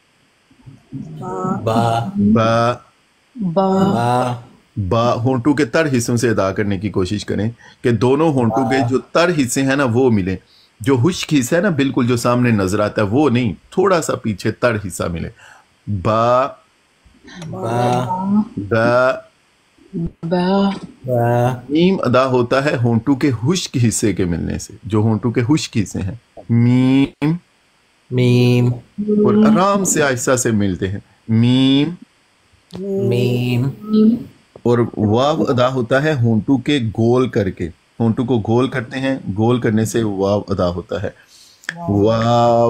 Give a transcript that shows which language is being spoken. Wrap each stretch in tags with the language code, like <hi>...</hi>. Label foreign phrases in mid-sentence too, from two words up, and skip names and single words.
<ar>با با با با</ar> <ur>با ہونٹوں کے تر حصوں سے ادا کرنے کی کوشش کریں کہ دونوں ہونٹوں کے جو تر حصے ہیں نا وہ ملیں. جو خشک حصہ ہے نا بالکل جو سامنے نظر آتا ہے وہ نہیں تھوڑا سا پیچھے تر حصہ ملے.</ur> <ar>با با دا با با</ar> <ur>میم ادا ہوتا ہے ہونٹوں کے خشک حصے کے ملنے سے، جو ہونٹوں کے خشک حصے ہیں میم،</ur> <ar>میم</ar> <ur>اور آرام سے آہستہ سے ملتے ہیں میم،</ur> <ar>میم</ar> <ur>اور واو ادا ہوتا ہے ہونٹوں کے گول کر کے، ہونٹوں کو گول کرتے ہیں، گول کرنے سے واو ادا ہوتا ہے واو۔</ur>